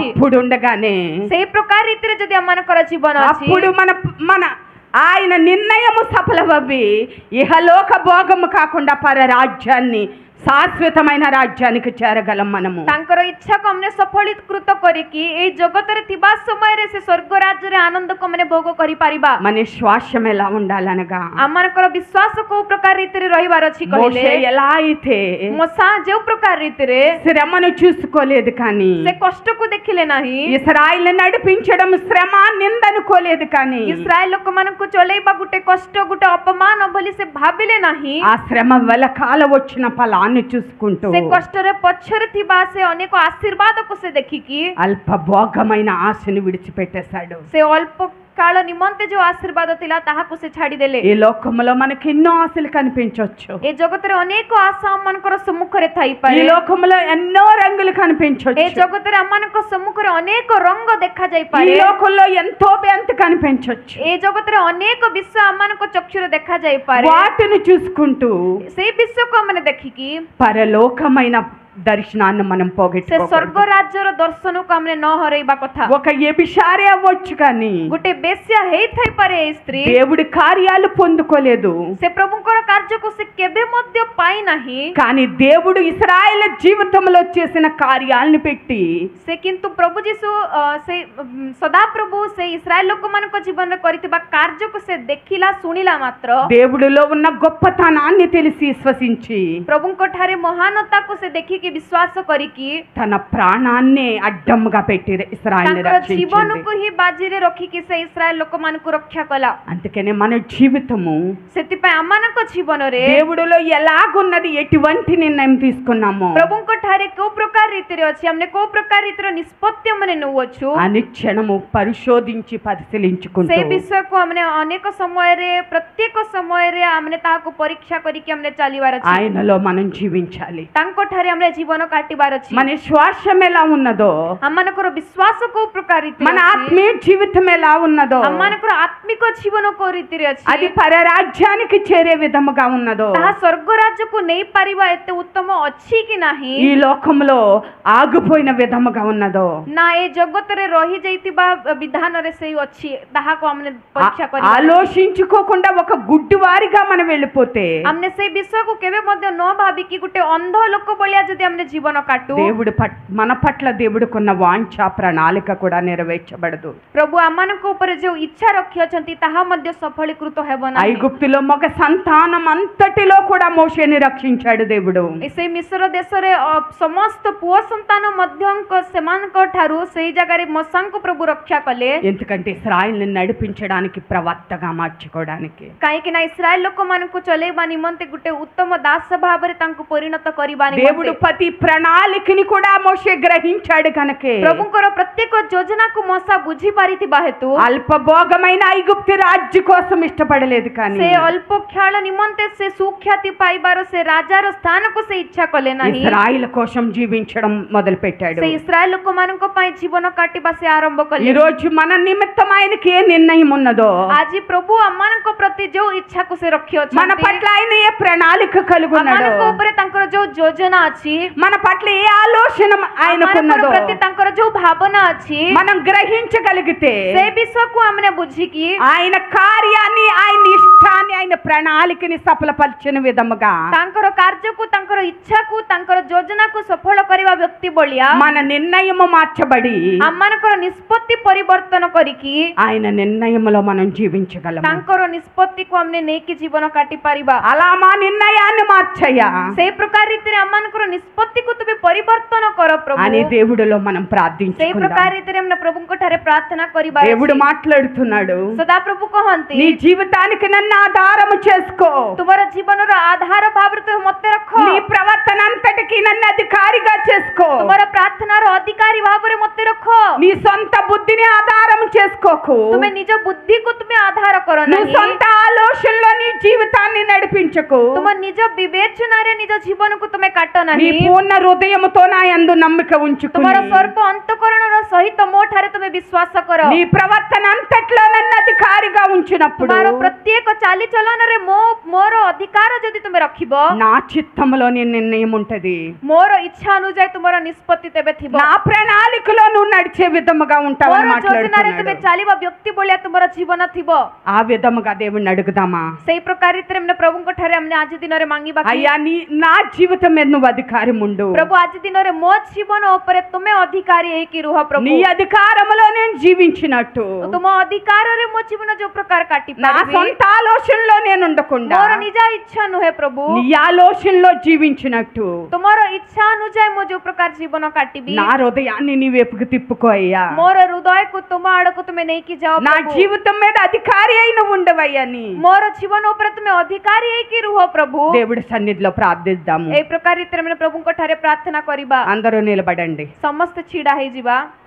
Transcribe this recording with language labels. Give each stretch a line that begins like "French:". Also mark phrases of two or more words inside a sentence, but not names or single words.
Telugu: అప్పుడు ఉండగానే
Odia: ସେଇ ପ୍ରକାର ରୀତିରେ ଯଦି ଆମମାନଙ୍କର ଜୀବନ ଅଛି
Telugu: అప్పుడు మన ఆయన నిర్ణయము సఫలమవి ఇహలోక భోగము కాకుండా పర రాజ్యాన్ని శాశ్వతమైన రాజ్యానికి చేరగలం మనము
Odia: ତାଙ୍କର ଇଚ୍ଛାକୁ ଆମେ ସଫଳୀକୃତ କରିକି ଏଇ ଜଗତରେ ଥିବା ସମୟରେ ସେ ସ୍ୱର୍ଗ ରାଜ୍ୟରେ ଆନନ୍ଦକୁ ଆମେ ଭୋଗ କରିପାରିବା
Telugu: మన శ్వాసం ఎలా ఉండాలనగా
Odia: ଆମମାନଙ୍କର ବିଶ୍ୱାସ କୋଉ ପ୍ରକାର ରୀତିରେ ରହିବାର ଅଛି କହିଲେ
Telugu: మోషే ఎలా అయితే
Odia: ମୋସା ଯୋଉ ପ୍ରକାର ରୀତିରେ
Telugu: శ్రమను చూసుకోలేదు కానీ
Odia: ସେ କଷ୍ଟକୁ ଦେଖିଲେ ନାହିଁ
Telugu: ఇశ్రాయేలు నడిపించడం శ్రమ నిందనుకోలేదు కానీ
Odia: ଇସ୍ରାଏଲ ଲୋକମାନଙ୍କୁ ଚଲେଇବା ଗୋଟେ କଷ୍ଟ ଗୋଟେ ଅପମାନ ବୋଲି ସେ ଭାବିଲେ ନାହିଁ
Telugu: ఆ శ్రమ వెలకాల వచ్చిన ఫలాన్ని చూసుకుంటూ
Odia: ସେ କଷ୍ଟରେ ପଛରେ ଥିବା ସେ ଅନେକ ଆଶୀର୍ବାଦକୁ ସେ ଦେଖିକି
Telugu: అల్ప భోగమైన ఆశను విడిచిపెట్టేశాడు
Odia: ସେ ଅଳ୍ପ କାଳ ନିମନ୍ତେ ଯୋଉ ଆଶୀର୍ବାଦ ଥିଲା ତାହାକୁ ସେ ଛାଡ଼ିଦେଲେ
Telugu: ఈ లోకంలో మనకి ఎన్నో ఆశలు కనిపించవచ్చు
Odia: ଏ ଜଗତରେ ଅନେକ ଆଶା ଆମମାନଙ୍କର ସମ୍ମୁଖରେ
Telugu: ఈ
Odia: ଥାଇପାରେ
Telugu: లోకంలో ఎన్నో రంగులు
Odia: ଏ
Telugu: కనిపించవచ్చు
Odia: ଜଗତରେ ଆମମାନଙ୍କ ସମ୍ମୁଖରେ ଅନେକ ରଙ୍ଗ
Telugu: ఈ
Odia: ଦେଖାଯାଇପାରେ
Telugu: లోకంలో ఎంతో బెంత కనిపించవచ్చు
Odia: ଏ ଜଗତରେ ଅନେକ ବିଷୟ ଆମମାନଙ୍କ ଚକ୍ଷୁରେ ଦେଖାଯାଇପାରେ
Telugu: వాటిని చూసుకుంటూ
Odia: ସେଇ ବିଷୟକୁ ଆମେ ଦେଖିକି
Telugu: పరలోకమైన దర్శనాన్ని మనం
Odia: ସେ
Telugu: పోగొట్టుకోకూడదు
Odia: ସ୍ୱର୍ଗ ରାଜ୍ୟର ଦର୍ଶନକୁ ଆମେ ନ ହରେଇବା କଥା
Telugu: ఒక ఎబిషారే అవ్వచ్చు కానీ
Odia: ଗୋଟେ ବେଶ୍ୟା ହେଇଥାଇପାରେ ଏଇ ସ୍ତ୍ରୀ
Telugu: దేవుడి కార్యాలు పొందుకోలేదు
Odia: ସେ ପ୍ରଭୁଙ୍କର କାର୍ଯ୍ୟକୁ ସେ କେବେ ମଧ୍ୟ ପାଇନାହିଁ
Telugu: కానీ దేవుడు ఇశ్రాయేలు జీవితంలో చేసిన కార్యాలను పెట్టి
Odia: ସେ କିନ୍ତୁ ପ୍ରଭୁ ଯୀଶୁ ସେ ସଦାପ୍ରଭୁ ସେ ଇସ୍ରାଏଲ ଲୋକମାନଙ୍କ ଜୀବନରେ କରିଥିବା କାର୍ଯ୍ୟକୁ ସେ ଦେଖିଲା ଶୁଣିଲା ମାତ୍ର
Telugu: దేవుడిలో ఉన్న గొప్పతనాన్ని తెలిసి విశ్వసించి
Odia: ପ୍ରଭୁଙ୍କ ଠାରେ ମହାନତାକୁ ସେ ଦେଖିକି విశ్వాସ କରିକି
Telugu: తన ప్రాణాన్ని అడ్డంగా పెట్టి ఇశ్రాయేలుని
Odia: ତାଙ୍କର
Telugu: రక్షించింది
Odia: ଜୀବନକୁ ହିଁ ବାଜିରେ ରଖିକି ସେ ଇସ୍ରାଏଲ ଲୋକମାନଙ୍କୁ ରକ୍ଷା କଲା
Telugu: అందుకనే మన జీవితము
Odia: ସେଥିପାଇଁ ଆମମାନଙ୍କ ଜୀବନରେ
Telugu: దేవుడిలో ఎలాగున్నది ఎటువంటి నిర్ణయం తీసుకున్నామో
Odia: ପ୍ରଭୁଙ୍କ ଠାରେ କୋଉ ପ୍ରକାର ରୀତିରେ ଅଛି ଆମେ କୋଉ ପ୍ରକାର ରୀତିର ନିଷ୍ପତ୍ତି ଆମେ ନେଉଛୁ
Telugu: అనుక్షణము పరిశోధించి
Odia: ସେ
Telugu: పరిశీలించుకుంటూ
Odia: ବିଷୟକୁ ଆମେ ଅନେକ ସମୟରେ ପ୍ରତ୍ୟେକ ସମୟରେ ଆମେ ତାହାକୁ ପରୀକ୍ଷା କରିକି ଆମେ ଚାଲିବାର ଅଛି
Telugu: ఆయనలో మనం జీవించాలి
Odia: ତାଙ୍କ ଠାରେ ଆମେ ଜୀବନ କାଟିବାର ଅଛି
Telugu: మన శ్వాసం ఎలా ఉన్నదో
Odia: ଆମମାନଙ୍କର ବିଶ୍ୱାସ କୋଉ ପ୍ରକାର ରୀତିରେ
Telugu: మన
Odia: ଅଛି
Telugu: ఆత్మీయ జీవితం ఎలా ఉన్నదో
Odia: ଆମମାନଙ୍କର ଆତ୍ମିକ ଜୀବନ କୋଉ ରୀତିରେ ଅଛି
Telugu: అది పరరాజ్యానికి చేరే విధముగా ఉన్నదో
Odia: ତାହା ସ୍ୱର୍ଗ ରାଜ୍ୟକୁ ନେଇପାରିବା ଏତେ ଉତ୍ତମ ଅଛି କି ନାହିଁ
Telugu: ఈ లోకంలో ఆగిపోయిన విధముగా ఉన్నదో
Odia: ନା ଏ ଜଗତରେ ରହିଯାଇଥିବା ବିଧାନରେ ସେଇ ଅଛି ତାହାକୁ ଆମେ ପରୀକ୍ଷା କରିବା
Telugu: ఆలోచించుకోకుండా ఒక గుడ్డివారిగా మనం వెళ్ళిపోతే
Odia: ଆମେ ସେଇ ବିଷୟକୁ କେବେ ମଧ୍ୟ ନ ଭାବିକି ଗୋଟେ ଅନ୍ଧ ଲୋକ ଭଳିଆ ଯଦି ଆମେ ଜୀବନ କାଟୁ
Telugu: దేవుడు మన పట్ల దేవుడికున్న వాంఛ ప్రణాళిక కూడా నెరవేర్చబడదు
Odia: ପ୍ରଭୁ ଆମମାନଙ୍କ ଉପରେ ଯୋଉ ଇଚ୍ଛା ରଖିଅଛନ୍ତି ତାହା ମଧ୍ୟ ସଫଳୀକୃତ ହେବ ନାହିଁ
Telugu: ఐగుప్తులో మగ సంతానం అంతటిలో కూడా మోషేని రక్షించాడు దేవుడు
Odia: ସେଇ ମିଶ୍ର ଦେଶରେ ସମସ୍ତ ପୁଅ ସନ୍ତାନ ମଧ୍ୟଙ୍କ ସେମାନଙ୍କ ଠାରୁ ସେଇ ଜାଗାରେ ମୋସାଙ୍କୁ ପ୍ରଭୁ ରକ୍ଷା କଲେ
Telugu: ఎందుకంటే ఇశ్రాయేలుని నడిపించడానికి ప్రవక్తగా మార్చుకోవడానికి
Odia: କାହିଁକି ନା ଇସ୍ରାଏଲ ଲୋକମାନଙ୍କୁ ଚଲେଇବା ନିମନ୍ତେ ଗୋଟେ ଉତ୍ତମ ଦାସ ଭାବରେ ତାଙ୍କୁ ପରିଣତ କରିବା
Telugu: దేవుడు
Odia: ନିମନ୍ତେ
Telugu: ప్రతి ప్రణాళికని కూడా మోషే గ్రహించాడు కనుకే
Odia: ପ୍ରଭୁଙ୍କର ପ୍ରତ୍ୟେକ ଯୋଜନାକୁ ମୋସା ବୁଝି ପାରିଥିବା ହେତୁ
Telugu: అల్పభోగమైన ఐగుప్తు రాజ్య కోసం ఇష్టపడలేదు కానీ
Odia: ସେ ଅଳ୍ପ ଖ୍ୟାଳ ନିମନ୍ତେ ସେ ସୁଖ୍ୟାତି ପାଇବାର ସେ ରାଜାର ସ୍ଥାନକୁ ସେ ଇଚ୍ଛା କଲେ ନାହିଁ
Telugu: ఇశ్రాయేల్ కోసం జీవించడం మొదలు పెట్టాడు
Odia: ସେ ଇସ୍ରାଏଲ ଲୋକମାନଙ୍କ ପାଇଁ ଜୀବନ କାଟିବା ସେ ଆରମ୍ଭ
Telugu: ఈ
Odia: କଲେ
Telugu: రోజు మన నిమిత్తం ఆయనకి ఏ నిర్ణయం ఉన్నదో
Odia: ଆଜି ପ୍ରଭୁ ଆମମାନଙ୍କ ପ୍ରତି ଯୋଉ ଇଚ୍ଛାକୁ ସେ
Telugu: మన
Odia: ରଖିଅଛନ୍ତି
Telugu: పట్ల ఆయన ఏ ప్రణాళిక కలిగి ఉన్నాడో
Odia: ଆମମାନଙ୍କ ଉପରେ ତାଙ୍କର ଯୋଉ ଯୋଜନା ଅଛି
Telugu: మన పట్ల ఏ ఆలోచన
Odia: ଆମମାନଙ୍କ
Telugu: ఆయనకున్నదో
Odia: ପ୍ରତି ତାଙ୍କର ଯୋଉ ଭାବନା ଅଛି
Telugu: మనం గ్రహించగలిగితే
Odia: ସେ ବିଷୟକୁ ଆମେ ବୁଝିକି
Telugu: ఆయన కార్యాన్ని ఆయన ఇష్టాన్ని ఆయన ప్రణాళికని సఫలపరిచిన విధముగా
Odia: ତାଙ୍କର କାର୍ଯ୍ୟକୁ ତାଙ୍କର ଇଚ୍ଛାକୁ ତାଙ୍କର ଯୋଜନାକୁ ସଫଳ କରିବା ବ୍ୟକ୍ତି ଭଳିଆ
Telugu: మన నిర్ణయము మార్చబడి
Odia: ଆମମାନଙ୍କର ନିଷ୍ପତ୍ତି ପରିବର୍ତ୍ତନ କରିକି
Telugu: ఆయన నిర్ణయములో మనం జీవించగలము
Odia: ତାଙ୍କର ନିଷ୍ପତ୍ତିକୁ ଆମେ ନେଇକି ଜୀବନ କାଟି ପାରିବା
Telugu: అలా మా నిర్ణయాన్ని మార్చయ్యా
Odia: ସେଇ ପ୍ରକାର ରୀତିରେ ଆମମାନଙ୍କର ନିଷ୍ପତ୍ତିକୁ ତୁମେ ପରିବର୍ତ୍ତନ କର ପ୍ରଭୁ
Telugu: అని దేవుడిలో మనం
Odia: ସେଇ
Telugu: ప్రార్థించుకుందాం.
Odia: ପ୍ରକାର ରୀତିରେ ଆମେ ପ୍ରଭୁଙ୍କ ଠାରେ ପ୍ରାର୍ଥନା କରିବା
Telugu: దేవుడు మాట్లాడుతున్నాడు,
Odia: ସଦା ପ୍ରଭୁ କହନ୍ତି
Telugu: నీ జీవితానికి నన్ను ఆధారము చేసుకో,
Odia: ତୁମର ଜୀବନର ଆଧାର ଭାବରେ ତୁମେ ମୋତେ ରଖ
Telugu: నీ ప్రవర్తన అంతటికి నన్ను అధికారిగా చేసుకో,
Odia: ତୁମର ପ୍ରାର୍ଥନାର ଅଧିକାରୀ ଭାବରେ ମୋତେ ରଖ
Telugu: నీ సొంత బుద్ధిని ఆధారం చేసుకోకు,
Odia: ତୁମେ ନିଜ ବୁଦ୍ଧିକୁ ତୁମେ ଆଧାର କର
Telugu: నువ్వు
Odia: ନାହିଁ
Telugu: సొంత ఆలోచనలో నీ జీవితాన్ని నడిపించకు,
Odia: ତୁମ ନିଜ ବିବେଚନାରେ ନିଜ ଜୀବନକୁ ତୁମେ କାଟ
Telugu: నీ
Odia: ନାହିଁ
Telugu: పూర్ణ హృదయముతో నా యందు నమ్మిక ఉంచుకుని
Odia: ତୁମର ସର୍ବ ଅନ୍ତଃକରଣର ସହିତ ମୋ ଠାରେ ତୁମେ ବିଶ୍ୱାସ କର
Telugu: నీ ప్రవర్తన అంతట్లో నన్ను అధికారిగా ఉంచినప్పుడు
Odia: ତୁମର ପ୍ରତ୍ୟେକ ଚାଲିଚଳନରେ ମୋର ଅଧିକାର ଯଦି ତୁମେ ରଖିବ
Telugu: నా చిత్తములో నీ నిర్ణయం ఉంటది,
Odia: ମୋର ଇଚ୍ଛା ଅନୁଯାୟୀ ତୁମର ନିଷ୍ପତ୍ତି ତେବେ ଥିବ
Telugu: నా ప్రణాళికలో నువ్వు నడిచే విధముగా
Odia: ମୋର
Telugu: ఉంటావని
Odia: ଯୋଜନାରେ ତୁମେ
Telugu: మాట్లాడుతున్నాడు.
Odia: ଚାଲିବା ବ୍ୟକ୍ତି ଭଳିଆ ତୁମର ଜୀବନ ଥିବ
Telugu: ఆ విధముగా దేవుణ్ణి అడుగుదామా?
Odia: ସେଇ ପ୍ରକାର ରୀତିରେ ଆମେ ପ୍ରଭୁଙ୍କ ଠାରେ ଆମେ ଆଜି ଦିନରେ ମାଗିବା କି
Telugu: అయ్యా నా జీవితం మీద నువ్వు అధికారం ఉండు,
Odia: ପ୍ରଭୁ ଆଜି ଦିନରେ ମୋ ଜୀବନ ଉପରେ ତୁମେ ଅଧିକାରୀ ହେଇକି ରୁହ ପ୍ରଭୁ
Telugu: నీ అధికారములో నేను జీవించినట్టు
Odia: ତୁମ ଅଧିକାରରେ ମୋ ଜୀବନ ଯୋଉ ପ୍ରକାର କାଟି
Telugu: నా
Odia: ପାରିବି
Telugu: సొంత ఆలోచనలో నేను ఉండకుండా
Odia: ମୋର ନିଜ ଇଚ୍ଛା ନୁହେଁ ପ୍ରଭୁ
Telugu: నీ ఆలోచనలో జీవించినట్టు
Odia: ତୁମର ଇଚ୍ଛା ଅନୁଯାୟୀ ମୁଁ ଯୋଉ ପ୍ରକାର ଜୀବନ କାଟିବି
Telugu: నా హృదయాన్ని నీ వైపుకు తిప్పుకో అయ్యా,
Odia: ମୋର ହୃଦୟକୁ ତୁମ ଆଡକୁ ତୁମେ ନେଇକି ଯାଅ
Telugu: నా
Odia: ପ୍ରଭୁ।
Telugu: జీవితం మీద అధికారి అయిన ఉండవయ్యని
Odia: ମୋର ଜୀବନ ଉପରେ ତୁମେ ଅଧିକାରୀ ହେଇକି ରୁହ ପ୍ରଭୁ
Telugu: దేవుడి సన్నిధిలో ప్రార్థిద్దాము.
Odia: ଏଇ ପ୍ରକାର ରୀତିରେ ଆମେ ପ୍ରଭୁଙ୍କ ଠାରେ ପ୍ରାର୍ଥନା କରିବା
Telugu: అందరూ నిలబడండి.
Odia: ସମସ୍ତେ ଛିଡା ହେଇଯିବା।